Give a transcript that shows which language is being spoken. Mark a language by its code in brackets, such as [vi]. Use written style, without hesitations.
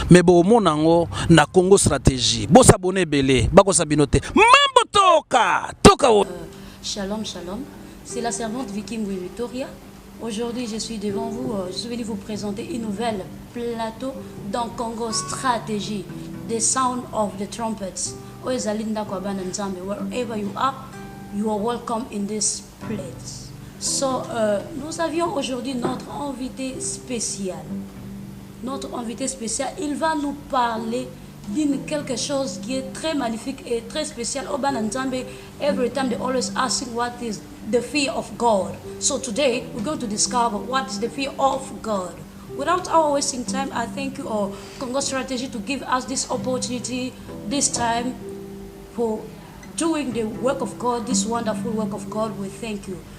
[ln] Me bo monango na Congo Stratégie. Bo s'abonner ebele, bako sabinote. Mambo toka. [fr] Shalom, shalom. C'est la servante Vicky Mbui Victoria. Aujourd'hui, je suis devant vous. Je suis venu vous présenter une nouvelle plateau dans Congo Stratégie, The Sound of the Trumpets. [en] Wherever you are welcome in this place. [fr] So, nous avions aujourd'hui notre invité spécial. Notre invité spécial, il va nous parler d'une quelque chose qui est très magnifique et très spécial. [en] Every time they always asking what is the fear of God. So today we're going to discover what is the fear of God. Without our wasting time, I thank you all Congo Strategy to give us this opportunity this time for doing the work of God, this wonderful work of God. We thank you.